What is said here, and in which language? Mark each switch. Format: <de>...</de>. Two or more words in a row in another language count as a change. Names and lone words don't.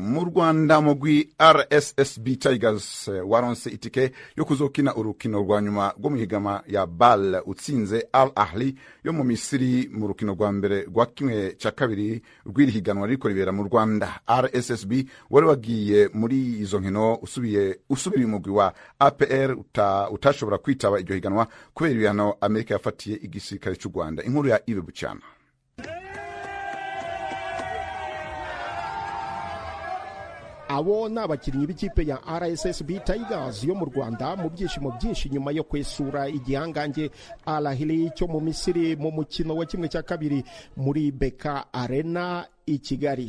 <rn>Mu Rwanda mugwi RSSB Tigers waronse itike yo kuzokina urukino rwa nyuma rwo muhigama ya BAL utsinze Al Ahli yo mu Misiri mu rukino rwa mbere rwa kimwe ca kabiri rw'iri higanwa riko ribera mu Rwanda. RSSB wari wagiye muri izo nkino usubira umugwi wa APR utashobora kwitaba iryo higanwa kubera ibihano Amerika yafatiye igisirikare cy'u Rwanda. Inkuru ya Ibe Bucyana.</rn> <rw>Abo ni abakinnyi b'ikipe ya RSSB Tigers yo mu Rwanda mu byishimo byinshi nyuma yo kwesura igihangange Al Ahly cyo mu Misiri mu mukino wa kimwe cya kabiri muri Beka Arena i Kigali.</rw>